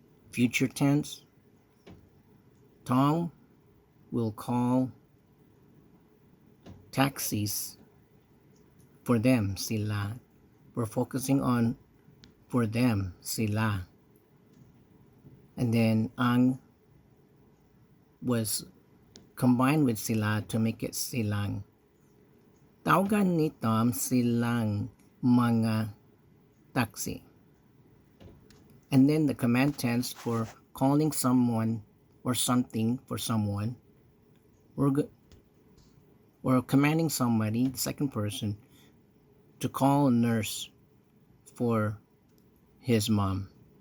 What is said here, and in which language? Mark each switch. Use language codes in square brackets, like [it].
[en] Future tense, Tom will call taxis for them, sila. We're focusing on for them, sila. And then ang was combined with sila to make it silang. [tl] Tawagan ni Tom silang mga taxi. [en] And then the command tense for calling someone or something for someone. We're commanding somebody, the second person, to call a nurse for his mom.